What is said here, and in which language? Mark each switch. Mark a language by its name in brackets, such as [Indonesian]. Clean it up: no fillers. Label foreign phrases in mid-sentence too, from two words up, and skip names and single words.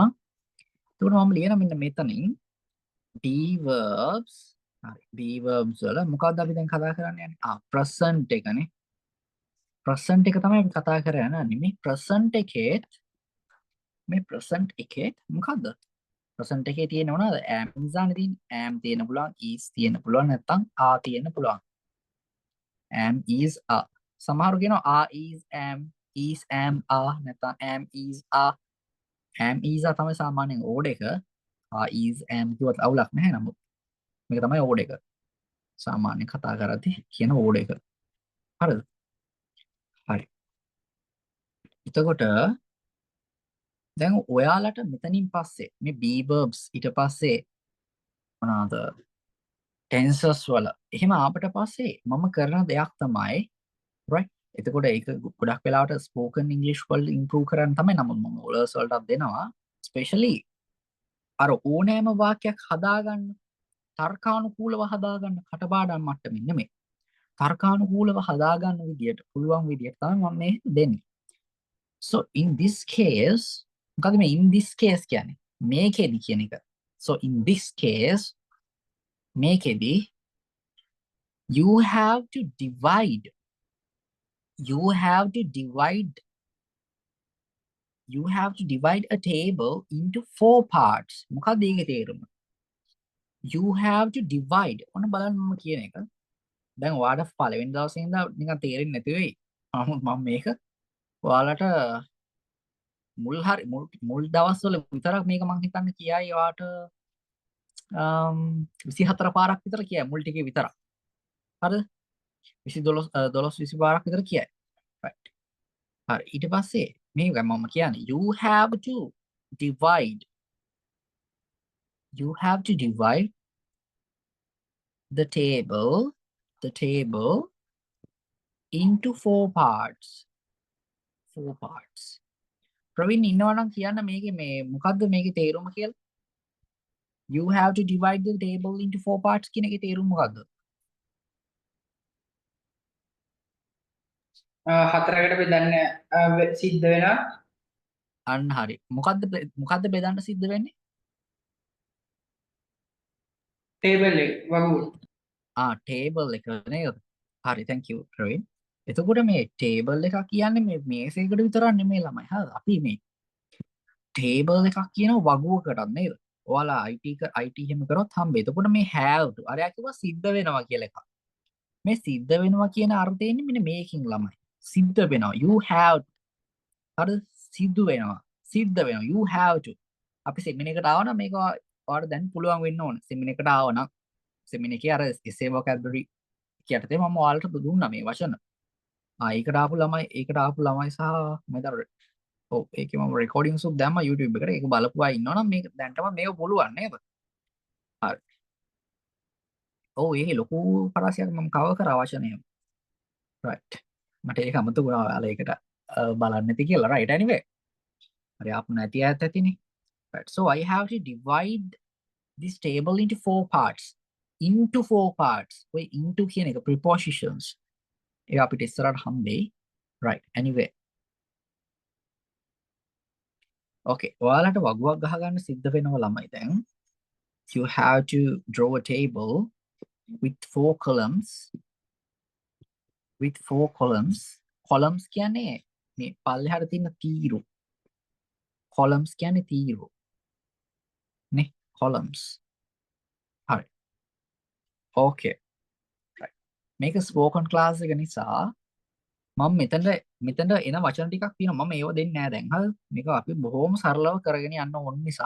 [Sinhala] එතකොට මම ලියන මෙන්න මෙතනින් [English] B verbs [Sinhala] හරි B verbs වල මොකක්ද අපි දැන් කතා කරන්න යන්නේ? present එකනේ. present එක තමයි අපි කතා කරගෙන යන්නේ. මේ present එකේ මොකද්ද? present එකේ තියෙන මොනවද? [English] am is are [Sinhala] තියෙන්නේ. am තියෙන්න පුළුවන්, is තියෙන්න පුළුවන් නැත්නම් are තියෙන්න පුළුවන්. [English] am is are. [Sinhala] සමහරු කියනවා [English] are is am, is am are [Sinhala] නැත්නම් [English] am is are. am is are [Sinhala] තමයි සාමාන්‍යයෙන් ඕඩ් එක. [English] are is am [Sinhala] කියවත් අවුලක් නැහැ නමුත්. මේක තමයි ඕඩ් එක. සාමාන්‍යයෙන් කතා කරද්දී කියන ඕඩ් එක. හරිද? හරි. එතකොට දැන් ඔයාලට මෙතනින් පස්සේ මේ [English] B verbs [Sinhala] ඊට පස්සේ මොනවාද tenses වල එහෙම ආපට පස්සේ මම කරන දෙයක් තමයි right එතකොට ඒක ගොඩක් වෙලාවට [English] spoken English [Sinhala] වල ඉම්ප්‍රූව් කරන්න තමයි නමුත් මම ඕලර්ස් වලටත් දෙනවා ස්පෙෂලි අර ඕනෑම වාක්‍යයක් හදාගන්න තර්කානුකූලව හදාගන්න කටපාඩම් මට්ටමින් නෙමෙයි තර්කානුකූලව හදාගන්න විදියට පුළුවන් විදියට තමයි මම මේ දෙන්නේ [English] so in this case [Sinhala] මොකද මේ [English] in this case [Sinhala] කියන්නේ මේකෙදි කියන එක [English] so in this case [Sinhala] මේකෙදි [English] you have to divide a table into 4 parts [Sinhala] මොකක්ද ඒකේ තේරුම [English] you have to divide [Sinhala] ඔන්න බලන්න මම කියන එක දැන් ඔයාලට පළවෙනි දවසේ ඉඳන් නිකන් තේරෙන්නේ නැති වෙයි මම මේක ඔයාලට මුල් දවස්වල විතරක් මේක මම හිතන්නේ කියයි ඔයාලට 24 පාරක් විතර කියයි මුල් ටිකේ විතරක් හරිද 12 පාරක් විතර කියයි right හරි ඊට පස්සේ මේක මම කියන්නේ [English] you have to divide the table into 4 parts [Sinhala] ප්‍රවීන් ඉන්නවා නම් කියන්න මේකේ මේ මොකද්ද මේකේ තේරුම කියලා [English] you have to divide the table into 4 parts [Sinhala] කියන එකේ තේරුම මොකද්ද හතරකට බෙදන්න සිද්ධ වෙනවා අන්න හරි මොකද්ද බෙදන්න සිද්ධ වෙන්නේ ටේබල් එක වගුව table එක නේද හරි [English] thank you [Sinhala] ප්‍රවීන් එතකොට මේ table එකක් කියන්නේ මේ මේසයකට විතරක් නෙමෙයි ළමයි හරිද අපි මේ table එකක් කියන වගුවකටත් නේද ඔයාලා IT එහෙම කරොත් හම්බෙයි එතකොට මේ [English] have to [Sinhala] අරයා කිව්වා සිද්ධ වෙනවා කියලා එකක් මේ සිද්ධ වෙනවා කියන අර්ථයෙන් මෙන්න මේකින් ළමයි සිද්ධ වෙනවා [English] you have [Sinhala] හරි සිද්ධ වෙනවා [English] you have to [Sinhala] අපි සෙමින එකට ආව නම් මේක ඔයාලට දැන් පුළුවන් වෙන්න ඕන සෙමින එකට ආව නම් සෙමින එකේ අර [English] essay vocabulary [Sinhala] කියටතේ මම ඔයාලට දුන්නා මේ වචන ඒකට ආපු ළමයි සහ මම ඔව් ඒකේ මම රෙකෝඩින්ග්ස් උත් දැම්මා YouTube එකට ඒක බලපු අය ඉන්නවනම් මේක දැන්ටම මේක පුළුවන් නේද හරි ඔව් ඒකේ ලොකු පරාසයක් මම කවර් කරා වචනය right මට ඒක අමතක වුණා ඔයාලා ඒකට බලන්න නැති කියලා [English] right anyway [Sinhala] හරි ආපු නැති ඇත් ඇතිනේ right [English] so I have to divide this table into 4 parts [Sinhala] ඔය into කියන එක prepositions ඒක අපිට ඉස්සරහට හම්බෙයි [English] right anyway okay [Sinhala] ඔයාලට වගුවක් ගහගන්න සිද්ධ වෙනවා ළමයි දැන් [English] you have to draw a table with 4 columns columns [Sinhala] කියන්නේ මේ පල්ලෙහාට තියෙන තීරු columns කියන්නේ තීරු නේ columns හරි [English] okay right [Sinhala] මේක [English] spoken class [Sinhala] එක නිසා මම මෙතන එන වචන ටිකක් තියෙනවා මම ඒව දෙන්නේ නැහැ දැන් හරිද මේක අපි බොහොම සරලව කරගෙන යන්න ඕන නිසා